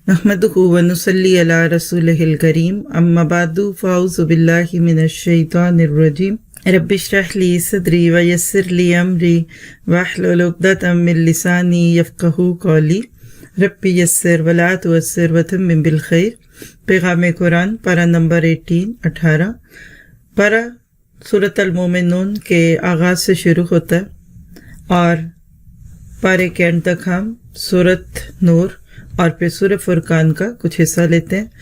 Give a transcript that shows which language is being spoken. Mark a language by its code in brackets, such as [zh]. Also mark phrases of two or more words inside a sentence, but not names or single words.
[ar] نحمده ونصلي على رسوله الكريم أما بعد فأعوذ بالله من الشيطان الرجيم رب اشرح لي صدري ويسر لي أمري واحلل عقدة من لساني يفقهوا قولي رب يسر ولا تعسر وتمم بالخير. [hi] पैगाम कुरान पारा नंबर 18 पारा सूरत अल मोमिनून के आगाज़ से शुरू होता है और पारे के अंत तक हम सूरत नूर और फिर सूरह फुरकान का कुछ हिस्सा लेते हैं।